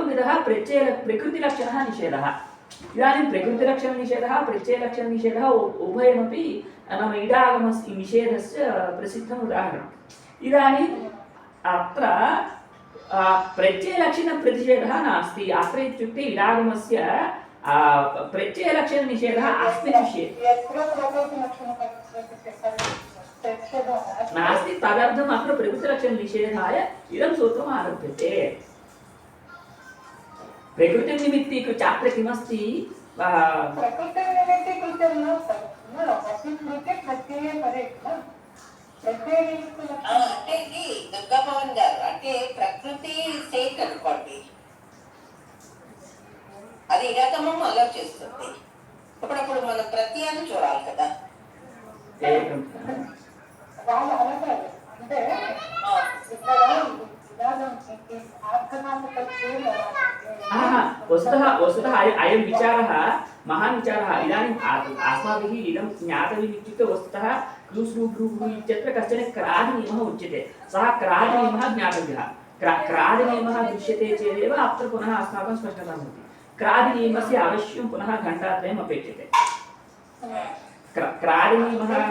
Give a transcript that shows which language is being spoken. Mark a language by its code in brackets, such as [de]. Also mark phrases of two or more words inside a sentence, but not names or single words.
[sa] विधः प्रकृतिलक्षणः निषेधः इदानीं प्रकृतिलक्षणनिषेधः प्रत्ययलक्षणनिषेधः उभयमपि नाम इडागमस्य निषेधस्य प्रसिद्धम् उदाहरणम् इदानीम् अत्र प्रत्ययलक्षणप्रतिषेधः नास्ति अत्र इत्युक्ते इडागमस्य प्रत्ययलक्षणनिषेधः अस्मिन् विषये नास्ति तदर्थम् अत्र प्रकृतिलक्षणनिषेधाय इदं सूत्रम् आरभ्यते प्रकृतिनिमित्तीकृत्य अत्र किमस्ति [te] అంటే ఇది దుర్గా భవన్ గారు అంటే ప్రకృతి స్టేట్ అనుకోండి అది ఇడాగమం అలా చేస్తుంది అప్పుడప్పుడు మనం ప్రత్యయాన్ని చూడాలి కదా అంటే [sa] वस्तुतः अयं विचारः महान् विचारः इदानीम् अस्माभिः इदं ज्ञातव्यम् इत्युक्ते वस्तुतः कृ इत्यत्र कश्चन क्रादिनियमः उच्यते सः क्रादिनियमः ज्ञातव्यः क्रादिनियमः दृश्यते चेदेव अत्र पुनः अस्माकं स्पष्टता भवति क्रादिनियमस्य अवश्यं पुनः घण्टात्रयम् अपेक्षते क्रादिनियमः